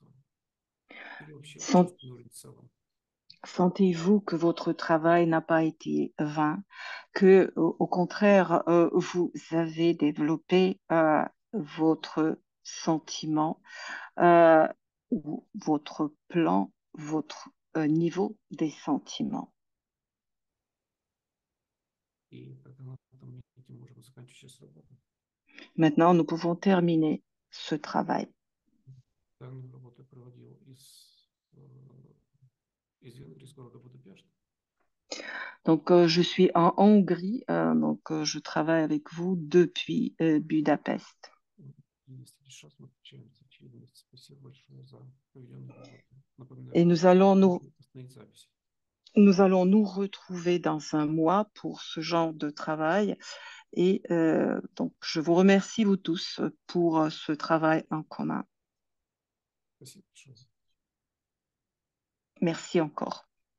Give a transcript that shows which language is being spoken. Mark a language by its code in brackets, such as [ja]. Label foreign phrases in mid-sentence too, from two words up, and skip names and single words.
[ru] Или вообще [fr] Sent- [ru] чувственный уровень в целом? [fr] Sentez-vous que votre travail n'a pas été vain, que au contraire, vous avez développé votre sentiment, euh, ou votre plan, votre niveau des sentiments. [ru] И когда на этом месте можем заканчивать сейчас работу. [fr] Maintenant, nous pouvons terminer ce travail. [ru] Данную работу я проводил из Венгрии, из города Будапешт. [fr] Donc, je suis en Hongrie, donc je travaille avec vous depuis Budapest. [ru] И если есть шанс, мы встречаемся через месяц. Спасибо большое за проведенную работу. Напоминаю, [fr] Et [ru] что можно остановить запись. [fr] nous allons nous retrouver dans un mois pour ce genre de travail. Et donc, je vous remercie, vous tous, pour ce travail en commun. [ru] Спасибо большое. [fr] Merci encore.